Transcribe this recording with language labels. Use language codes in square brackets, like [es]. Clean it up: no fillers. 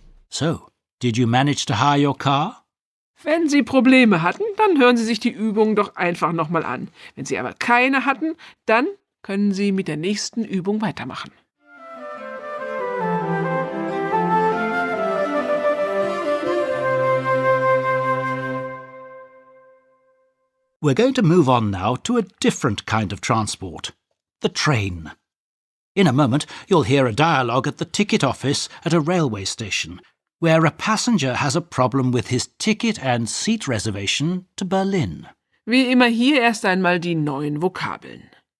[en] So, did you manage to hire your car? [de] Wenn Sie Probleme hatten, dann hören Sie sich die Übung doch einfach nochmal an. Wenn Sie aber keine hatten, dann können Sie mit der nächsten Übung weitermachen. [en] We're going to move on now to a different kind of transport, the train. In a moment, you'll hear a dialogue at the ticket office at a railway station, where a passenger has a problem with his ticket and seat reservation to Berlin. [de] Wie immer hier erst einmal die neuen Vokabeln.